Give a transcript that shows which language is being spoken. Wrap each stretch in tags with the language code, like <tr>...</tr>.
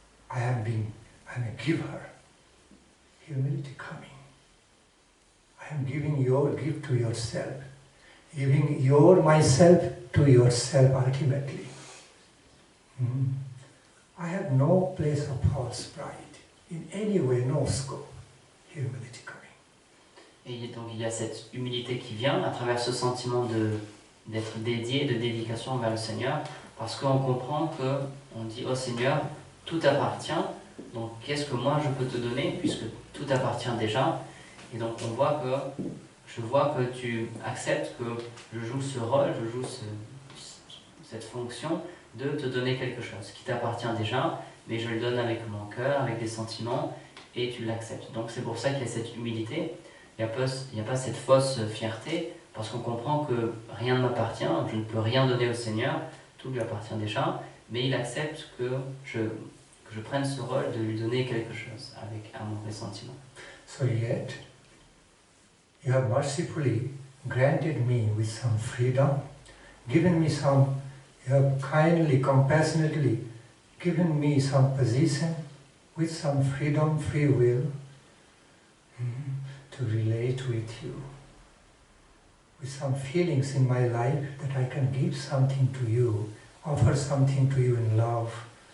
<en>I am a giver. Humility coming. I am giving your gift to yourself. Giving your myself to yourself ultimately. I have no place of false pride. In any way, no scope. Humility coming.</en> <fr>Et donc il y a cette humilité qui vient à travers ce sentiment d'être dédié, de dédication envers le Seigneur, parce qu'on comprend qu'on dit au Seigneur, tout appartient, donc qu'est-ce que moi je peux te donner, puisque tout appartient déjà. Et donc je vois que tu acceptes que je joue ce rôle, je joue cette fonction de te donner quelque chose qui t'appartient déjà, mais je le donne avec mon cœur, avec des sentiments, et tu l'acceptes. Donc c'est pour ça qu'il y a cette humilité. Il n'y a pas cette fausse fierté, parce qu'on comprend que rien ne m'appartient, je ne peux rien donner au Seigneur, tout lui appartient déjà, mais il accepte que je prenne ce rôle de lui donner quelque chose avec amour et sentiment.</fr> <en>So yet, you have mercifully granted me with some freedom, given me some, you have kindly, compassionately given me some position with some freedom, free will, to relate with you, with some feelings in my life that I can give something to you, offer something to you in love.</en>